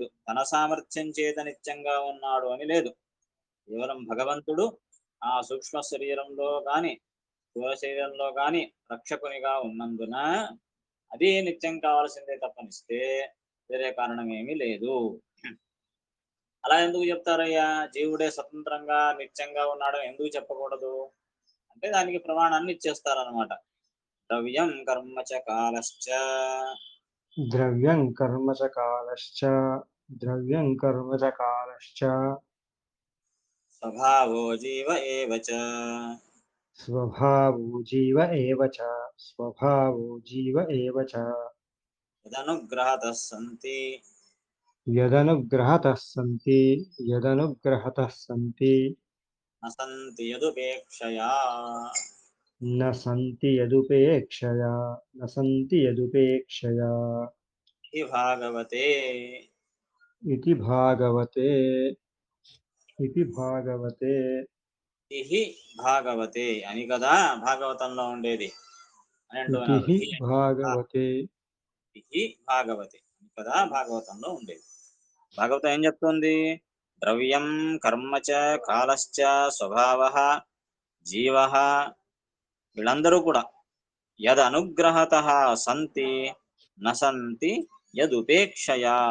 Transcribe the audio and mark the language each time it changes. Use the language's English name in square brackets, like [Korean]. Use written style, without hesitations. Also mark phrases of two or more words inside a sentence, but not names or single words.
[Telugu] తన సామర్థ్యం చేత నిత్యంగా ఉన్నాడు అని లేదు. కేవలం భగవంతుడు ఆ సూక్ష్మ శరీరంలో కానీ స్థూల శరీరంలో కానీ రక్షకునిగా ఉన్నందున అది నిత్యం కావాల్సిందే తప్పనిస్తే వేరే కారణం ఏమీ లేదు. అలా ఎందుకు చెప్తారయ్యా? జీవుడే స్వతంత్రంగా నిత్యంగా ఉన్నాడు ఎందుకు చెప్పకూడదు అంటే దానికి ప్రమాణాన్ని ఇచ్చేస్తారనమాట. [Sanskrit] ద్రవ్యం కర్మ చ కాలశ్చ द्रव्यं कर्म च कालश्च द्रव्यं कर्म च कालश्च స్వభావో జీవ ఏవ చ स्वभावो जीव एव च स्वभावो जीव एव च యదనుగ్రహతః సంతి यदनुग्रहतः सन्ति यदनुग्रहतः सन्ति న సంతి యదుపేక్షయా न सन्ति यदुपेक्षया न सन्ति यदुपेक्षया హి భాగవతే इति भागवते इति भागवते ఇహి భాగవతే [Telugu] అని కదా భాగవతంలో ఉండేది అని इति అంటున్నారు. [Sanskrit] हि भागवते ఇహి భాగవతే [Telugu] అని కదా భాగవతంలో ఉండేది. భాగవతం ఏం చెప్తుంది? [Sanskrit] ద్రవ్యం కర్మ చ కాలశ్చ స్వభావః జీవ, [Telugu] వీళ్ళందరూ కూడా [Sanskrit] యద్ అనుగ్రహత సంతి నసంతి యదుపేక్షయా.